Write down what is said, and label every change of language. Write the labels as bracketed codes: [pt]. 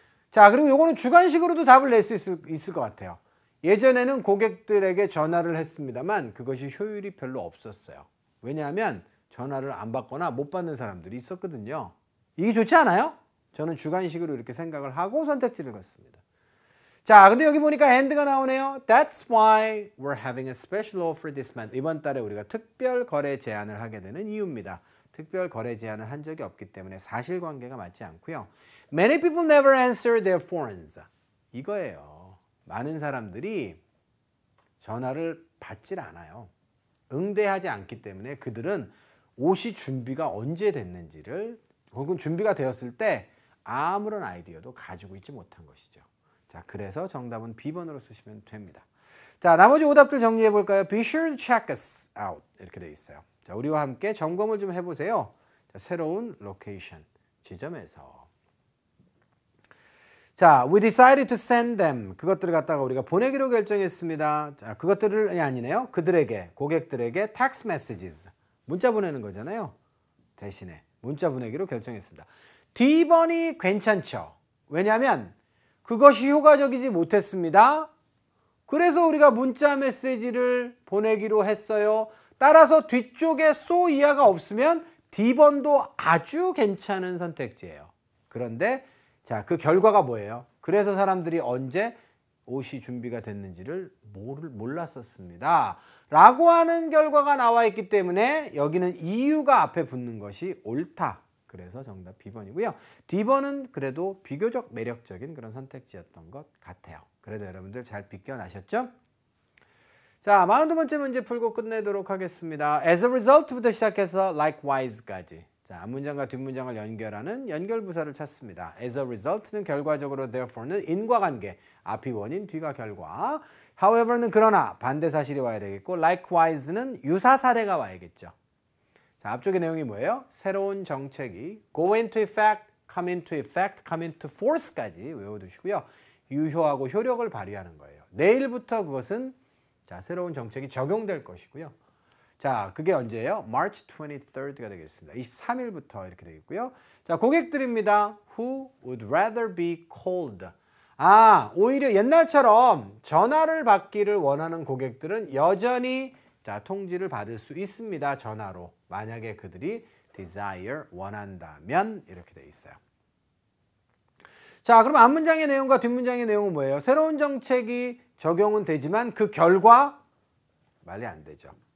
[ko] 자, 그리고 이거는 주관식으로도 답을 낼 수 있을 것 같아요. 예전에는 고객들에게 전화를 했습니다만 그것이 효율이 별로 없었어요. 왜냐하면 전화를 안 받거나 못 받는 사람들이 있었거든요. 이게 좋지 않아요? 저는 주관식으로 이렇게 생각을 하고 선택지를 걷습니다. 자, 근데 여기 보니까 and가 나오네요. [en] That's why we're having a special offer this month. [ko] 이번 달에 우리가 특별 거래 제안을 하게 되는 이유입니다. 특별 거래 제안을 한 적이 없기 때문에 사실관계가 맞지 않고요. [en] Many people never answer their phones. [ko] 이거예요. 많은 사람들이 전화를 받질 않아요. 응대하지 않기 때문에 그들은 옷이 준비가 언제 됐는지를 혹은 준비가 되었을 때 아무런 아이디어도 가지고 있지 못한 것이죠. 자, 그래서 정답은 B번으로 쓰시면 됩니다. 자, 나머지 오답들 정리해 볼까요? [en] Be sure to check us out [ko] 이렇게 되어 있어요. 자, 우리와 함께 점검을 좀 해보세요. 자, 새로운 로케이션 지점에서. [en] 자, we decided to send them. [ko] 그것들을 갖다가 우리가 보내기로 결정했습니다. 자, 그것들을 아니네요. 그들에게, 고객들에게 text messages. 문자 보내는 거잖아요. 대신에 문자 보내기로 결정했습니다. D번이 괜찮죠. 왜냐하면 그것이 효과적이지 못했습니다. 그래서 우리가 문자 메시지를 보내기로 했어요. 따라서 뒤쪽에 so 이하가 없으면 D번도 아주 괜찮은 선택지예요. 그런데 자, 그 결과가 뭐예요? 그래서 사람들이 언제 옷이 준비가 됐는지를 몰랐었습니다. 라고 하는 결과가 나와 있기 때문에 여기는 이유가 앞에 붙는 것이 옳다. 그래서 정답 B번이고요. D번은 그래도 비교적 매력적인 그런 선택지였던 것 같아요. 그래도 여러분들 잘 비껴나셨죠? 자, 42번째 문제 풀고 끝내도록 하겠습니다. As a result부터 시작해서 likewise까지. 자, 앞문장과 뒷문장을 연결하는 연결부사를 찾습니다. As a result는 결과적으로, therefore는 인과관계, 앞이 원인, 뒤가 결과. however는 그러나, 반대 사실이 와야 되겠고, likewise는 유사 사례가 와야겠죠. 자, 앞쪽의 내용이 뭐예요? 새로운 정책이 go into effect, come into effect, come into force까지 외워두시고요. 유효하고 효력을 발휘하는 거예요. 내일부터 그것은 자, 새로운 정책이 적용될 것이고요. 자, 그게 언제예요? March 23rd가 되겠습니다. 23일부터 이렇게 되겠고요. 자, 고객들입니다. [en] Who would rather be called? [ko] 아, 오히려 옛날처럼 전화를 받기를 원하는 고객들은 여전히 자, 통지를 받을 수 있습니다. 전화로. 만약에 그들이 desire, 원한다면 이렇게 돼 있어요. 자, 그럼 앞문장의 내용과 뒷문장의 내용은 뭐예요? 새로운 정책이 적용은 되지만 그 결과 말이 안 되죠.